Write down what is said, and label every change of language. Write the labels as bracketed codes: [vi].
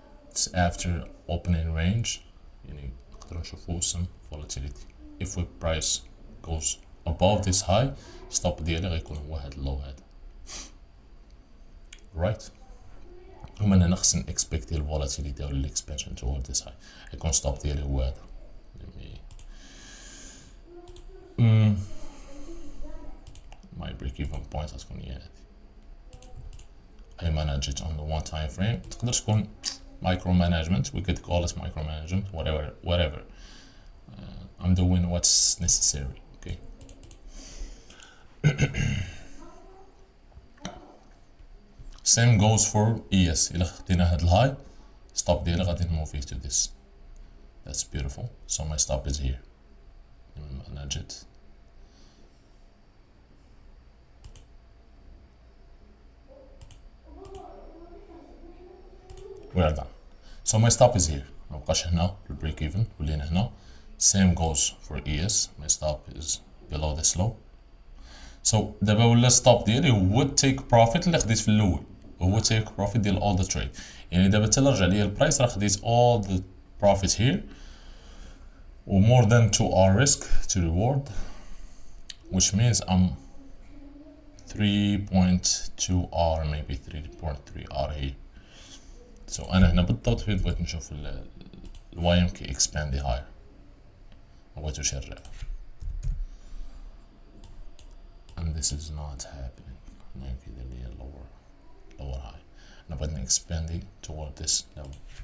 [en] It's after opening range. [ar] يعني نقدر نشوفو [en] some volatility. If the price goes above this high, stop [ar] ديالي غيكون هو هاد اللو هذا. [en] Right. [ar] ومن هنا خصني [en] expect ال volatility أو ال expansion toward this high. [ar] يكون stop ديالي هو هذا. [en] My break-even point [ar] هتكون هي هادي. [en] I manage it on the one time frame. [ar] تقدر تكون [en] micro management. We could call it micro management. Whatever. I'm doing what's necessary. Okay. Same goes for ES. [ar] إلا خدينا هاد الهاي stop ديالي غادي نموف [en] to this. That's beautiful. So my stop is here. Manage it. We are done. So my stop is here. [ar] مبقاش هنا في البريك ايفن، ولينا هنا. [en] same goes for ES. my stop is below this low. [ar] so دابا ولا ستوب ديالي هو التيك بروفيت اللي خديت في الاول، هو تيك بروفيت ديال [en] all the trade. [ar] يعني دابا حتى رجع ليا البرايس راه خديت [en] all the profit here و more than 2R risk to reward, which means I'm 3.2R maybe 3.3R here. [ar] so انا هنا بالضبط فين بغيت نشوف الوايم كي [en] expand higher، [ar] مبغيتوش يرجع. [en] and this is not happening. maybe the lower high. [ar] انا بغيت [en] expanding toward this level.